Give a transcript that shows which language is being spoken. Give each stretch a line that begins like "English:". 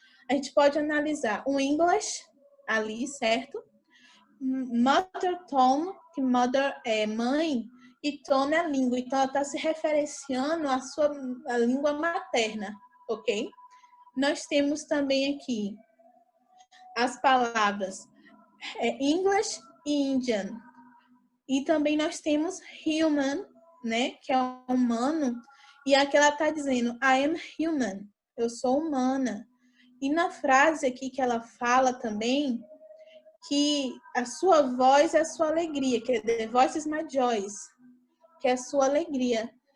Portuguese: A gente pode analisar o English, ali, certo? Mother tongue, que mother é mãe, e tone é língua. Então, ela está se referenciando à língua materna, ok? Nós temos também aqui as palavras English e Indian. E também nós temos human, né, que é humano, e aqui ela está dizendo
English: I am human,
Portuguese: eu sou humana. E na frase aqui que ela fala também que a sua voz é a sua alegria, que é
English: the voice is my joy,
Portuguese: que é a sua alegria.